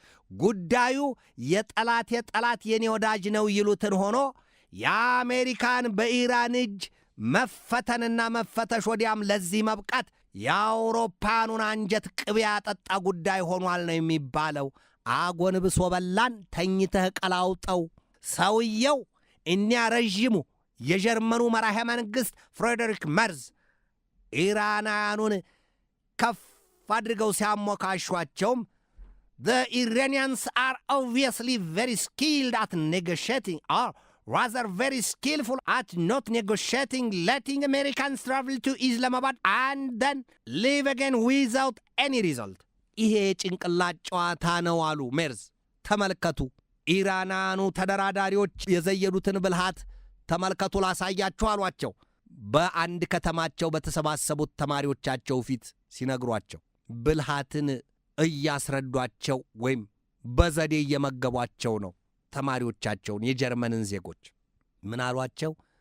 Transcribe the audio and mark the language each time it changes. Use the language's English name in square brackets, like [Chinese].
[Amharic] ጉዳዩ የጠላት የኔ ወዳጅ ነው ይሉትን ሆኖ የአሜሪካን በኢራን እጅ መፈተንና መፈተሽ ወዲያም ለዚህ መብቃት የአውሮፓኑን አንጀት ቅቤ ያጠጣ ጉዳይ ሆኗል ነው የሚባለው። አጎንብሶ በላን ተኝተህ ቀላውጠው ሰውየው እኒያ ረዥሙ የጀርመኑ መራሄ መንግሥት ፍሬድሪክ መርዝ ኢራናውያኑን ከፍ አድርገው ሲያሞካሿቸውም [English] the Iranians are obviously very skilled at negotiating, or rather very skillful at not negotiating, letting Americans travel to Islamabad and then leave again without any result. [Amharic] ይሄ ጭንቅላት ጨዋታ ነው አሉ ሜርዝ። ተመልከቱ፣ ኢራናኑ ተደራዳሪዎች የዘየዱትን ብልሃት ተመልከቱ ላሳያችሁ አሏቸው። በአንድ ከተማቸው በተሰባሰቡት ተማሪዎቻቸው ፊት ሲነግሯቸው ብልሃትን እያስረዷቸው ወይም በዘዴ እየመገቧቸው ነው ተማሪዎቻቸውን፣ የጀርመንን ዜጎች። ምን አሏቸው?